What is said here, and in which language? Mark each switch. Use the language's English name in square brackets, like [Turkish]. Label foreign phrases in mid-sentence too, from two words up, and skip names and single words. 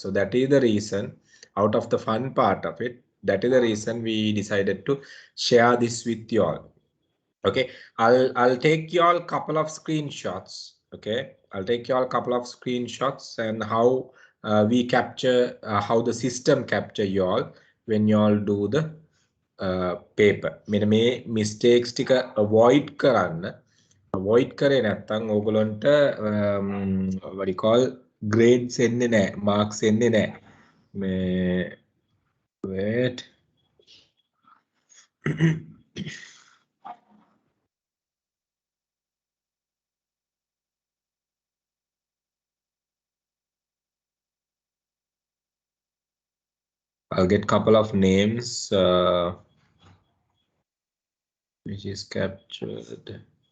[English] So that is the reason, out of the fun part of it, that is the reason we decided to share this with you all. Okay, I'll take you all couple of screenshots. Okay, I'll take you all couple of screenshots and how we capture, how the system capture you all when you all do the paper. [Sinhala] මෙන්න මේ mistakes ටික avoid කරන්න. Avoid කරේ නැත්නම් ඕගොල්ලන්ට [English] what do you call grades [Sinhala] එන්නේ නැහැ, marks එන්නේ නැහැ. මේ wait. [English] I'll get couple of names which is captured.